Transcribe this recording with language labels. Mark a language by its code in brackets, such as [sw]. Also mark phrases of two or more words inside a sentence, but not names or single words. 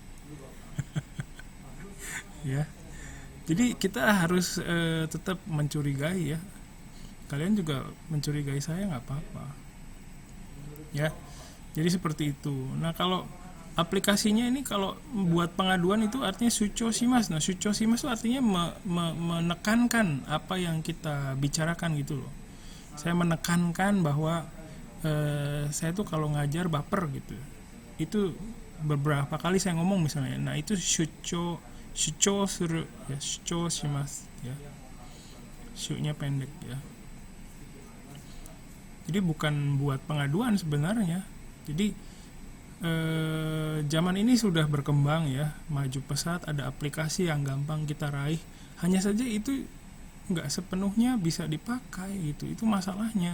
[id] Ya. Jadi kita harus tetap mencurigai ya. Kalian juga mencurigai saya nggak apa-apa. Ya. Jadi seperti itu. Nah, kalau aplikasinya ini kalau buat pengaduan itu artinya [ja] 主張 します. [id] Nah, [ja] 主張 します [id] artinya menekankan apa yang kita bicarakan gitu loh. Saya menekankan bahwa saya tuh kalau ngajar baper gitu. itu beberapa kali saya ngomong misalnya, nah itu [ja] 主張 する [id] ya, [ja] 主張 します [id] ya, shu-nya pendek ya. Jadi bukan buat pengaduan sebenarnya. Jadi zaman ini sudah berkembang ya, maju pesat, ada aplikasi yang gampang kita raih. Hanya saja itu nggak sepenuhnya bisa dipakai gitu, itu masalahnya.